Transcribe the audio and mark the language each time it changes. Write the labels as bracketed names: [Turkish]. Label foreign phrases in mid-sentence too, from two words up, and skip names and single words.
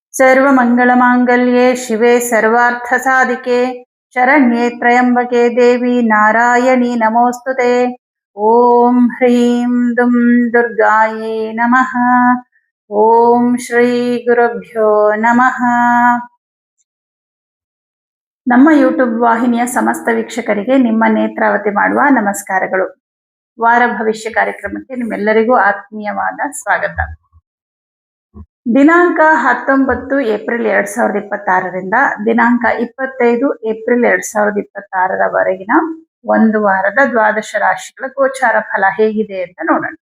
[Sanskrit] सर्वमङ्गलमाङ्गल्ये शिवे सर्वार्थसाधिके शरण्ये त्र्यम्बके देवी नारायणी नमोस्तुते। ओम ह्रीं दुं दुर्गायै नमः। ओम श्री गुरुभ्यो नमः. [Kannada] ನಮ್ಮ ಯೂಟ್ಯೂಬ್ ವಾಹಿನಿಯ ಸಮಸ್ತ ವೀಕ್ಷಕರಿಗೆ ನಿಮ್ಮ ನೇತ್ರಾವತಿ ಮಾಡುವ ನಮಸ್ಕಾರಗಳು. ವಾರ ಭವಿಷ್ಯ ಕಾರ್ಯಕ್ರಮಕ್ಕೆ ನಿಮ್ಮೆಲ್ಲರಿಗೂ ಆತ್ಮೀಯವಾದ ಸ್ವಾಗತ. ದಿನಾಂಕ 19 ಏಪ್ರಿಲ್ 2026ರಿಂದ ದಿನಾಂಕ 25 ಏಪ್ರಿಲ್ 2026ರವರೆಗಿನ ಒಂದು ವಾರದ ದ್ವಾದಶ ರಾಶಿಗಳ ಗೋಚಾರ ಫಲ ಹೇಗಿದೆ ಅಂತ ನೋಡೋಣ.